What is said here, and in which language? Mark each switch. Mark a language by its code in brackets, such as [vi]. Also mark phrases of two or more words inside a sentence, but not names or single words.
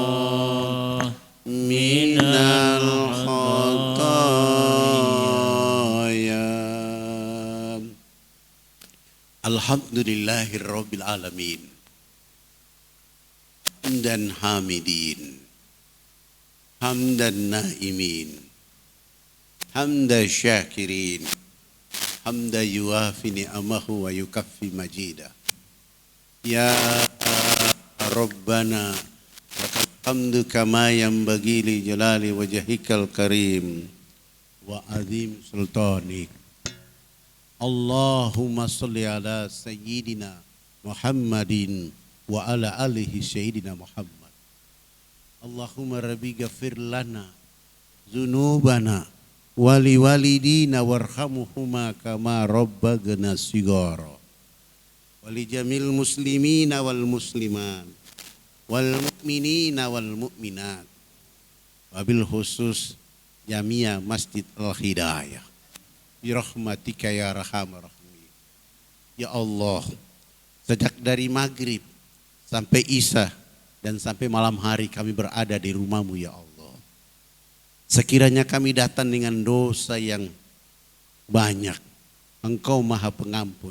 [ar] أستغفر الله من الخطايا الحمد لله رب العالمين. حمدا حامدين. حمدا ناعمين حمدا شاكرين. حمدا يوافي نعمه ويكافئ مزيده. يا ربنا لك الحمد كما ينبغي لجلال وجهك الكريم وعظيم سلطانك. اللهم صل على سيدنا محمد وعلى آله سيدنا محمد. اللهم رب اغفر لنا ذنوبنا ولوالدينا وارحمهما كما ربيانا صغارا. ولجميع المسلمين والمسلمات والمؤمنين والمؤمنات. وبالخصوص جامع مسجد الهداية. برحمتك يا أرحم الراحمين. يا الله, [id] sejak dari maghrib sampai isya dan sampai malam hari kami berada di rumah-Mu [ar] يا الله. [id] Sekiranya kami datang dengan dosa yang banyak, Engkau Maha Pengampun.